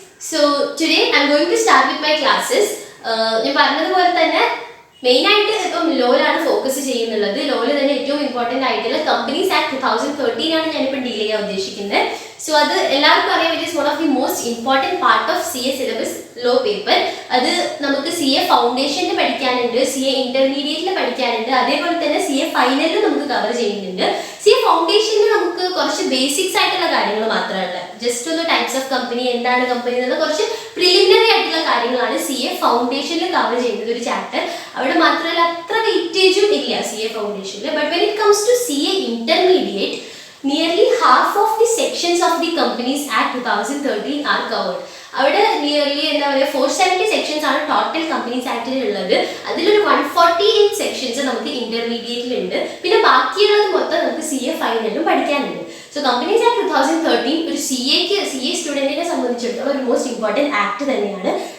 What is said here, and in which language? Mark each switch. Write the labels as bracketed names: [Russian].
[English] So today I'm going to start with my classes. [Malayalam] ഞാൻ പറഞ്ഞതുപോലെ തന്നെ മെയിനായിട്ട് ഇപ്പം ലോയിലാണ് ഫോക്കസ് ചെയ്യുന്നുള്ളത്. ലോയിൽ തന്നെ ഏറ്റവും ഇമ്പോർട്ടൻ്റ് ആയിട്ടുള്ള കമ്പനീസ് ആക്ട് 2013 ആണ് ഞാനിപ്പോൾ ഡീൽ ചെയ്യാൻ ഉദ്ദേശിക്കുന്നത്. [English] so [Malayalam] അത് എല്ലാവർക്കും അറിയാം, [English] It is one of the most important part of CA syllabus law paper. [Malayalam] അത് നമുക്ക് CA ഫൗണ്ടേഷനിൽ പഠിക്കാനുണ്ട്, CA ഇന്റർമീഡിയറ്റിൽ പഠിക്കാനുണ്ട്, അതേപോലെ തന്നെ CA ഫൈനലിൽ നമുക്ക് കവർ ചെയ്യുന്നുണ്ട്. CA ഫൗണ്ടേഷനിൽ നമുക്ക് കുറച്ച് ബേസിക്സ് ആയിട്ടുള്ള കാര്യങ്ങൾ മാത്രമല്ല, ജസ്റ്റ് ഒന്ന് ടൈപ്സ് ഓഫ് കമ്പനി, എന്താണ് കമ്പനി എന്നുള്ള കുറച്ച് പ്രിലിമിനറി ആയിട്ടുള്ള കാര്യങ്ങളാണ് CA ഫൗണ്ടേഷനിൽ കവർ ചെയ്യുന്നത് ഒരു ചാപ്റ്റർ. അവിടെ മാത്രമല്ല അത്ര വെയിറ്റേജും ഇല്ല CA ഫൗണ്ടേഷനിൽ. [English] But when it comes to CA intermediate, nearly half of the sections of the Companies Act 2013 are covered. [Malayalam] അവിടെ നിയർലി എന്താ പറയുക 470 സെക്ഷൻസ് ആണ് ടോട്ടൽ കമ്പനീസ് ആക്ടിൽ ഉള്ളത്. അതിലൊരു 148 സെക്ഷൻസ് നമുക്ക് ഇന്റർമീഡിയറ്റിലുണ്ട്. പിന്നെ ബാക്കിയുള്ളത് മൊത്തം നമുക്ക് CA ഫൈനലിലും പഠിക്കാനുണ്ട്. സോ കമ്പനീസ് ആക്ട് 2013 ഒരു CA സ്റ്റുഡൻറ്റിനെ സംബന്ധിച്ചിടത്തോളം ഒരു മോസ്റ്റ് ഇമ്പോർട്ടൻറ്റ് ആക്ട് തന്നെയാണ്.